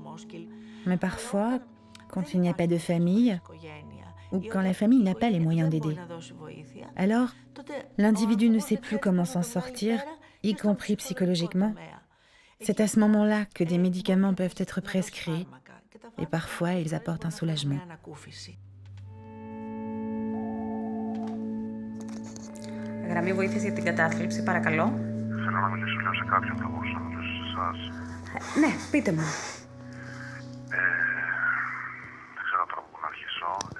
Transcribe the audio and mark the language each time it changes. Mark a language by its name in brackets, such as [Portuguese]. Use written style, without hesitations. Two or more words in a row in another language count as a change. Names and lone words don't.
[French] Mais parfois, quand il n'y a pas de famille, ou quand la famille n'a pas les moyens d'aider, alors l'individu ne sait plus comment s'en sortir, y compris psychologiquement. C'est à ce moment-là que des médicaments peuvent être prescrits et parfois ils apportent un soulagement. [Greek] Γραμμή βοήθειας για την κατάθλιψη, παρακαλώ. Θέλω να μιλήσω λίγο σε κάποιον, θα μπορούσα να μιλήσω σε εσάς. Ναι, πείτε μου. Δεν ξέρω τώρα πού να αρχίσω.